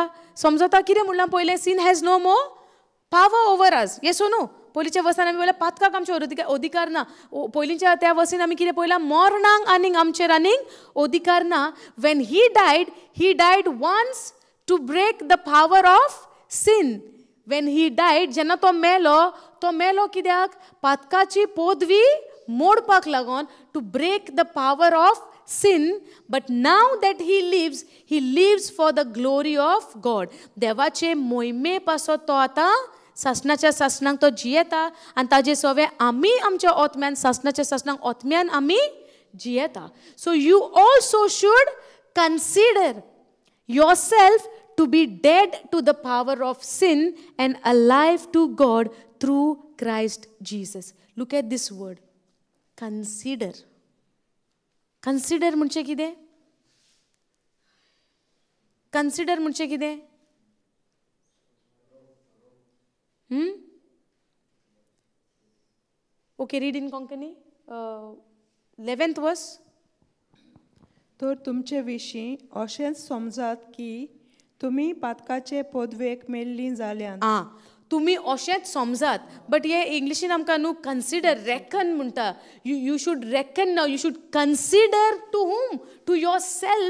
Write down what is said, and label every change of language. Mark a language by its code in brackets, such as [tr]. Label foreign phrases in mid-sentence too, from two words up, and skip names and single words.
[kok] समजता कितें म्हणलां पयलें? [en] sin has no more power over us. [kok] येसो न्हू? पयलींच्या वर्सान आमी पळयलां पातकाक आमचेर अधिकार ना. पयलींच्या त्या वर्सीन आमी कितें पळयलां? मरणांक आनीक आमचेर आनीक अधिकार ना. [en] When he died once to break the power of sin. When he died, [kok] जेन्ना तो मेलो कित्याक? पातकाची पदवी मोडपाक लागून, [en] to break the power of [kok] sin. [en] But now that he lives for the glory of God. [kok] देवाचे मोहिमे पासत तो आतां सासणाच्या सासणांक तो जियेता, आनी ताजे सोवे आमी आमच्या आत्म्यान सासणाच्या सासणांक आत्म्यान आमी जियेता. [en] So you also should consider yourself to be dead to the power of sin and alive to God through Christ Jesus. Look at this word. Consider. Consider [kok] म्हणजे कितें? Consider म्हणजे कितें? [en] Okay, read in Konkani. 11th verse. [kok] तर तुमचे विशीं अशेंच समजात की तुमी पातकाचे पदवेक मेल्लीं जाल्यात. तुमी अशेंच समजात. बट हे इंग्लिशीन आमकां न्हू [en] consider reckon [kok] म्हणटा. [en] You should reckon now, you should consider to whom, to your self.